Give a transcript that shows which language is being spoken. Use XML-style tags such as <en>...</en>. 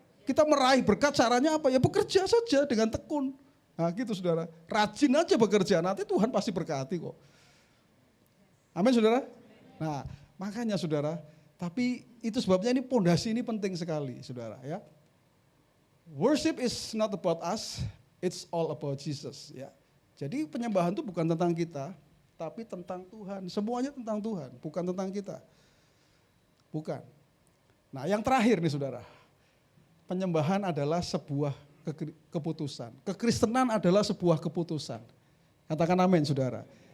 <id>Kita meraih berkat caranya apa? Ya bekerja saja dengan tekun. Nah gitu, saudara. Rajin aja bekerja, nanti Tuhan pasti berkati kok. Amin, saudara? Nah, makanya, saudara, tapi itu sebabnya ini pondasi ini penting sekali, saudara ya.</id> <en>Worship is not about us, it's all about Jesus ya.</en> <id>Jadi penyembahan itu bukan tentang kita, tapi tentang Tuhan. Semuanya tentang Tuhan, bukan tentang kita. Bukan. Nah yang terakhir nih saudara, penyembahan adalah sebuah keputusan. Kekristenan adalah sebuah keputusan. Katakan amin saudara.</id>